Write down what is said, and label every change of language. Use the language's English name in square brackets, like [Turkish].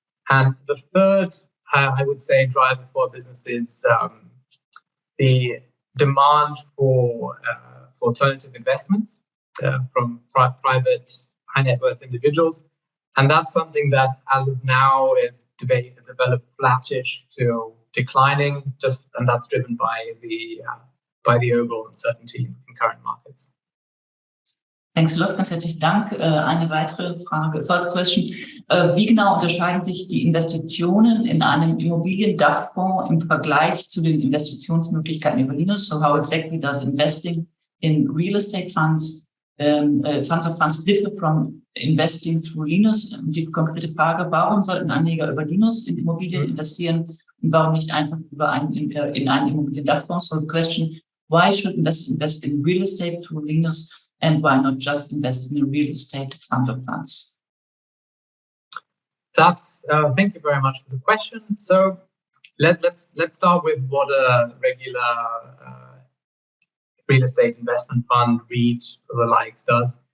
[English] And the third, I would say, driver for our business is the demand for alternative investments from private high net worth individuals. And that's something that, as of now, is developed flattish to declining, and that's driven by the overall uncertainty in current markets. Thanks a lot, [German] ganz herzlichen Dank. Eine weitere Frage, [English] follow-up question. [German] Wie genau unterscheiden sich die Investitionen in einem Immobiliendachfonds im Vergleich zu den Investitionsmöglichkeiten über Linus? [English] So how exactly does investing in real estate funds of funds differ from investing through Linus? [German] Die konkrete Frage, warum sollten Anleger über Linus in Immobilien investieren und warum nicht einfach in einen Immobiliendachfonds? [English] So the question, why should investors invest in real estate through Linus and why not just invest in a real estate fund of funds? Thank you very much for the question. So let's start with what a regular real estate investment fund, REIT, or the likes does.